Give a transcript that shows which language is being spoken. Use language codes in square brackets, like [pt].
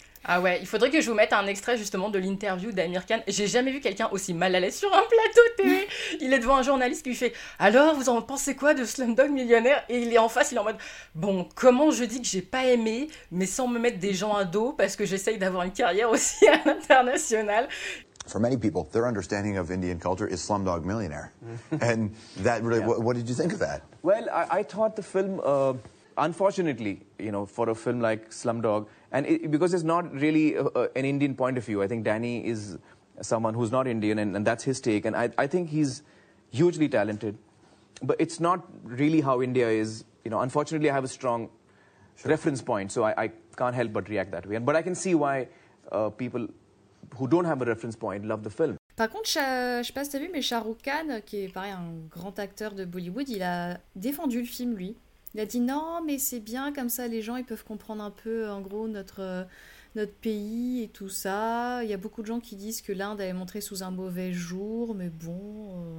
[fr] Ah ouais, il faudrait que je vous mette un extrait justement de l'interview d'Aamir Khan. J'ai jamais vu quelqu'un aussi mal à l'aise sur un plateau télé. Il est devant un journaliste qui lui fait « Alors, vous en pensez quoi de Slumdog Millionnaire ?» Et il est en face, il est en mode « Bon, comment je dis que j'ai pas aimé, mais sans me mettre des gens à dos, parce que j'essaye d'avoir une carrière aussi à l'international ?» [en] For many people, their understanding of Indian culture is Slumdog Millionaire. And that really, yeah. What did you think of that? Well, I thought the film, unfortunately, you know, for a film like Slumdog, and because it's not really an Indian point of view. I think Danny is someone who's not Indian, and that's his take. And I think he's hugely talented. But it's not really how India is. You know, unfortunately, I have a strong sure. reference point, so I can't help but react that way. But I can see why people who don't have a reference point love the film. [fr] Par contre, je sais pas si t'as vu, mais Shah Rukh Khan, qui est pareil un grand acteur de Bollywood, il a défendu le film, lui. Il a dit non, mais c'est bien comme ça, les gens ils peuvent comprendre un peu en gros notre pays et tout ça. Il y a beaucoup de gens qui disent que l'Inde avait montré sous un mauvais jour, mais bon.